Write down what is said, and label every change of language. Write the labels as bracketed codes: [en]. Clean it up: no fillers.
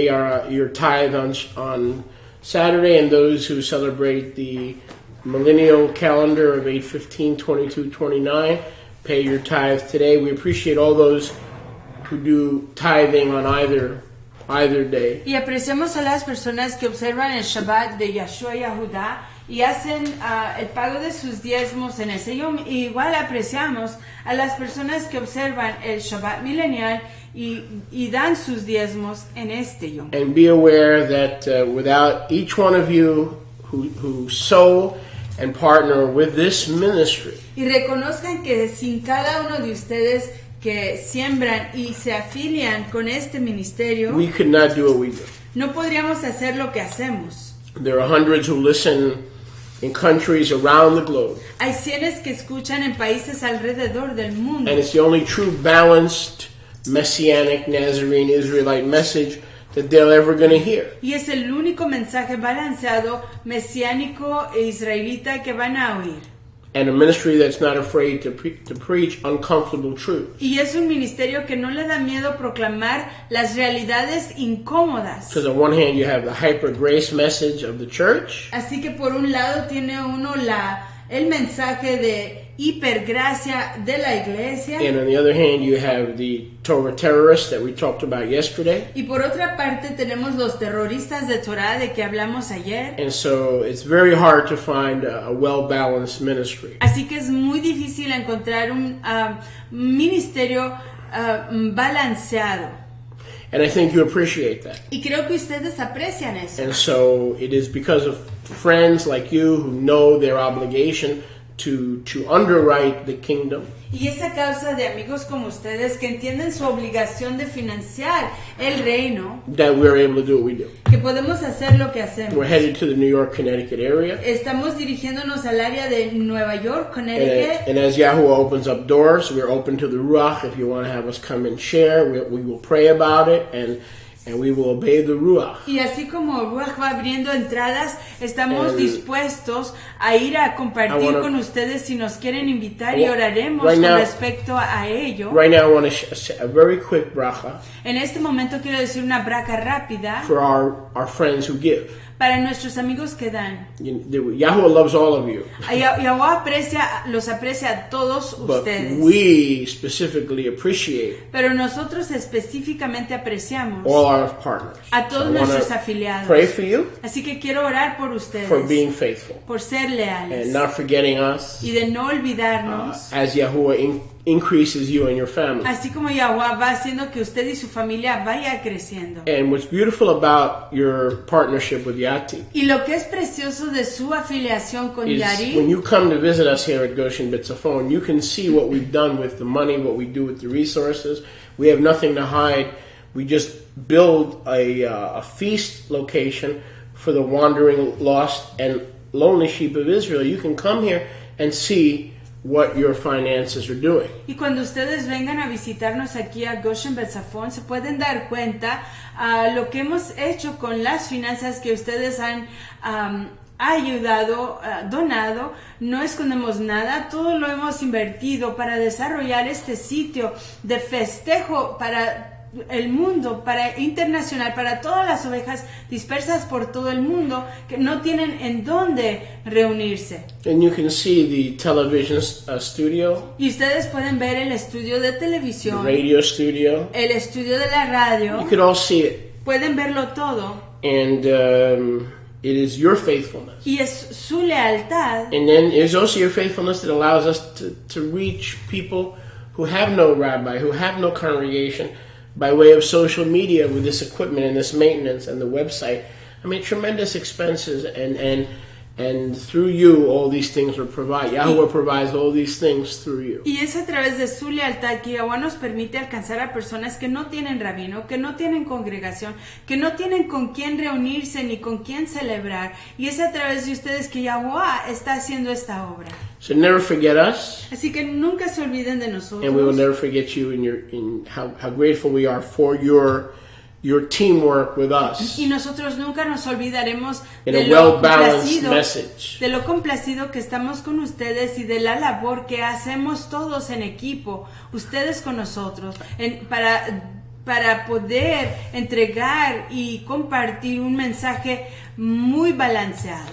[en] your tithe on Saturday, and those who celebrate the millennial calendar of 8/15/22/29, pay your tithe today. We appreciate all those who do tithing on either day. [es] Y apreciamos a las personas que observan el Shabbat de Yahshua Yahudá y hacen el pago de sus diezmos en ese yom. Y igual apreciamos a las personas que observan el Shabbat milenial y dan sus diezmos en este yom. [en] And be aware that without each one of you who sow and partner with this ministry, [es] y reconozcan que sin cada uno de ustedes que siembran y se afilian con este ministerio, [en] we could not do what we do. [es] No podríamos hacer lo que hacemos. [en] There are hundreds who listen in countries around the globe. [es] Hay cientos que escuchan en países alrededor del mundo. [en] And it's the only true balanced Messianic Nazarene Israelite message that they're ever going to hear. [es] Y es el único mensaje balanceado mesiánico e israelita que van a oír. [en] And a ministry that's not afraid to preach uncomfortable truth. [es] Y es un ministerio que no le da miedo proclamar las realidades incómodas. [en] Because on one hand you have the hyper grace message of the church. [es] Así que por un lado tiene uno el mensaje de hipergracia de la iglesia. [en] And on the other hand you have the Torah terrorists that we talked about yesterday. [es] Y por otra parte tenemos los terroristas de Torah de que hablamos ayer. [en] And so it's very hard to find a well-balanced ministry. [es] Así que es muy difícil encontrar un ministerio balanceado. [en] And I think you appreciate that. [es] Y creo que ustedes aprecian eso. [en] And so it is because of friends like you who know their obligation to underwrite the kingdom. [es] Y es a causa de amigos como ustedes que entienden su obligación de financiar el reino, [en] that we're able to do what we do. [es] que podemos hacer lo que hacemos. [en] We're headed to the New York, Connecticut area. [es] Estamos dirigiéndonos al área de Nueva York, Connecticut. [en] And as Yahuwah opens up doors, we're open to the Ruach. If you want to have us come and share, we will pray about it and we will obey the Ruach. [es] Y así como Ruach va abriendo entradas, estamos dispuestos a ir a compartir con ustedes si nos quieren invitar y oraremos con respecto a ello. [en] Right now I want to a very quick bracha. [es] En este momento quiero decir una bracha rápida [en] for our friends who give. [es] Para nuestros amigos que dan. [en] Yahuwah loves all of you. [es] Yahuwah los aprecia a todos ustedes. [en] But we specifically appreciate. [es] Pero nosotros específicamente apreciamos [en] all our partners. [es] A todos nuestros afiliados. [en] Pray for you. [es] Así que quiero orar por ustedes. [en] For being faithful. [es] Por ser leales. [en] And not forgetting us. [es] Y de no olvidarnos. [en] As Yahuwah increases you and your family. [es] Así como Yahuwah va haciendo que usted y su familia vaya creciendo. [en] And what's beautiful about your partnership with Yati. [es] Y lo que es precioso de su afiliación con Yari. [en] When you come to visit us here at Goshen Bitzafon, you can see what we've done with the money, what we do with the resources. We have nothing to hide. We just build a feast location for the wandering, lost, and lonely sheep of Israel. You can come here and see what your finances are doing. [es] Y cuando ustedes vengan a visitarnos aquí a Goshen Betzafon, se pueden dar cuenta lo que hemos hecho con las finanzas que ustedes han ayudado, donado. No escondemos nada, todo lo hemos invertido para desarrollar este sitio de festejo para el mundo, para internacional, para todas las ovejas dispersas por todo el mundo que no tienen en dónde reunirse. [en] And you can see the television studio. [es] Y ustedes pueden ver el estudio de televisión, [en] the radio studio, [es] el estudio de la radio. [en] You could all see it. [es] Pueden verlo todo. [en] And it is your faithfulness. [es] Y es su lealtad. [en] And then it's also your faithfulness that allows us to reach people who have no rabbi, who have no congregation, by way of social media with this equipment and this maintenance and the website. I mean, tremendous expenses, and through you, all these things are provided. Yahuwah provides all these things through you. [es] Y es a través de su lealtad que Yahuwah nos permite alcanzar a personas que no tienen rabino, que no tienen congregación, que no tienen con quién reunirse ni con quién celebrar. Y es a través de ustedes que Yahuwah está haciendo esta obra. So never forget us. Así que nunca se olviden de nosotros. And we will never forget you in how grateful we are for your teamwork with us. Y nosotros nunca nos olvidaremos de lo complacido que estamos con ustedes y de la labor que hacemos todos en equipo, ustedes con nosotros, para para poder entregar y compartir un mensaje muy balanceado.